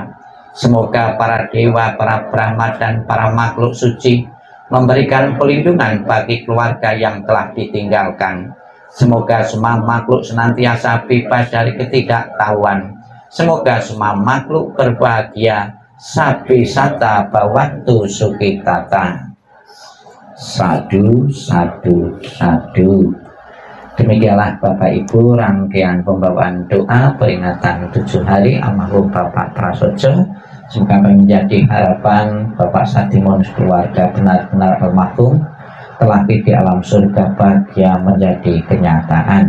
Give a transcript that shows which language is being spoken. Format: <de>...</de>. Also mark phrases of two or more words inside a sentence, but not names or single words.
<id>Semoga para dewa, para brahma dan para makhluk suci memberikan pelindungan bagi keluarga yang telah ditinggalkan. Semoga semua makhluk senantiasa bebas dari ketidaktahuan. Semoga semua makhluk berbahagia.</id> <pi>Sabi sata bawantu sukitata. Sadu, sadu, sadu.</pi> <id>Demikianlah Bapak Ibu rangkaian pembawaan doa peringatan 7 hari almarhum Bapak Prasojo. Semoga menjadi harapan Bapak Saktimun keluarga benar-benar almarhum telah di alam surga bahagia menjadi kenyataan.</id>